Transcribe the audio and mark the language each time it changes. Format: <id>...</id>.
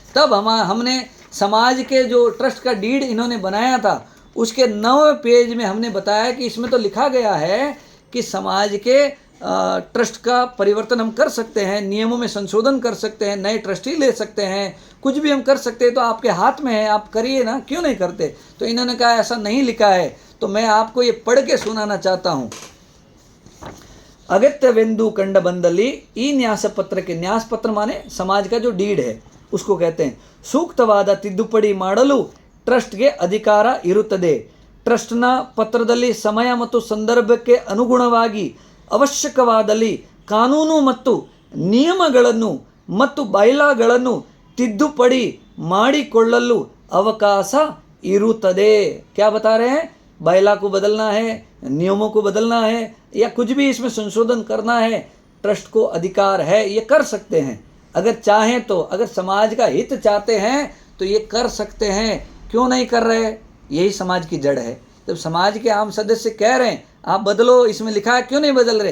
<hi>तब हमने समाज के जो ट्रस्ट का डीड इन्होंने बनाया था, उसके 9वें पेज में हमने बताया कि इसमें तो लिखा गया है कि समाज के ट्रस्ट का परिवर्तन हम कर सकते हैं, नियमों में संशोधन कर सकते हैं, नए ट्रस्टी ले सकते हैं, कुछ भी हम कर सकते हैं, तो आपके हाथ में है, आप करिए ना, क्यों नहीं करते? तो इन्होंने कहा ऐसा नहीं लिखा है, तो मैं आपको ये पढ़ के सुनाना चाहता हूँ।</hi> <kn>अगत्यवेंदु कंडबंदली ई न्यास पत्र</kn> <hi>के, न्यास पत्र माने समाज का जो डीड है उसको कहते हैं।</hi> <kn>ಸೂಕ್ತವಾದ ತಿದ್ದುಪಡಿ ಮಾಡಲು ಟ್ರಸ್ಟ್ಗೆ ಅಧಿಕಾರ ಇರುತ್ತದೆ. ಟ್ರಸ್ಟ್ನ ಪತ್ರದಲ್ಲಿ ಸಮಯ ಮತ್ತು ಸಂದರ್ಭಕ್ಕೆ ಅನುಗುಣವಾಗಿ ಅವಶ್ಯಕವಾದಲ್ಲಿ ಕಾನೂನು ಮತ್ತು ನಿಯಮಗಳನ್ನು ಮತ್ತು ಬೈಲಾಗಳನ್ನು ತಿದ್ದುಪಡಿ ಮಾಡಿಕೊಳ್ಳಲು अवकाश इरुತ್ತದೆ.</kn> <hi>क्या बता रहे हैं? बैला को बदलना है, नियमों को बदलना है, या कुछ भी इसमें संशोधन करना है, ट्रस्ट को अधिकार है, ये कर सकते हैं अगर चाहें तो। अगर समाज का हित चाहते हैं तो ये कर सकते हैं, क्यों नहीं कर रहे? यही समाज की जड़ है। जब समाज के आम सदस्य कह रहे हैं आप बदलो, इसमें लिखा है, क्यों नहीं बदल रहे?</hi>